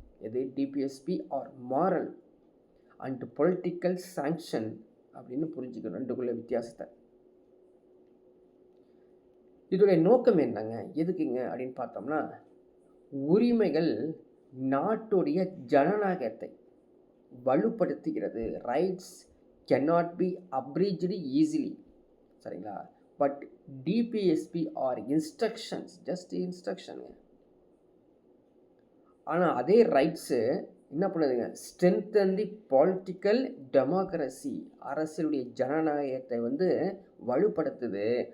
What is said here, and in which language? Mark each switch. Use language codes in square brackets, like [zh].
[en] எது DPSP are moral and political sanction [ta] அப்படின்னு புரிஞ்சுக்கணும் ரெண்டுக்குள்ள வித்தியாசத்தை. இதோடைய நோக்கம் என்னங்க, எதுக்குங்க அப்படின்னு பார்த்தோம்னா, உரிமைகள் நாட்டுடைய ஜனநாயகத்தை வலுப்படுத்துகிறது. [en] Rights cannot be abridged easily, சரிங்களா. But DPSP are instructions, just இன்ஸ்ட்ரக்ஷனுங்க. [ta] ஆனால் அதே ரைட்ஸு என்ன பண்ணுதுங்க, [en] strengthen the political democracy, [ta] அரசியலுடைய ஜனநாயகத்தை வலுப்படுத்துது.